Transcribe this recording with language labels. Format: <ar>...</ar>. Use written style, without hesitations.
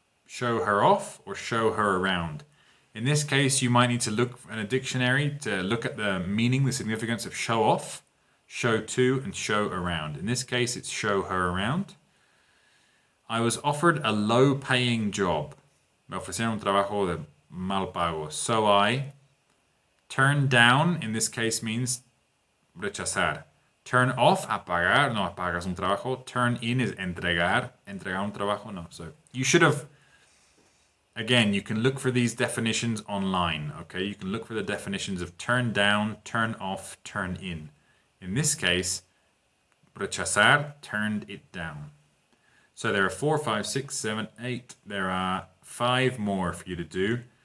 <en>show her off or show her around. In this case, you might need to look in a dictionary to look at the meaning, the significance of show off, show to, and show around. In this case, it's show her around. I was offered a low-paying job.</en> <es>Me ofrecieron un trabajo de mal pago.</es> <en>So I turn down, in this case, means rechazar. Turn off,</en> <es>apagar, no apagas un trabajo.</es> <en>Turn in is</en> <es>entregar. Entregar un trabajo, no.</es> <en>So you should have, again, you can look for these definitions online, okay? You can look for the definitions of turn down, turn off, turn in. In this case, rechazar, turned it down. So there are 4, 5, 6, 7, 8. There are 5 more for you to do.</en>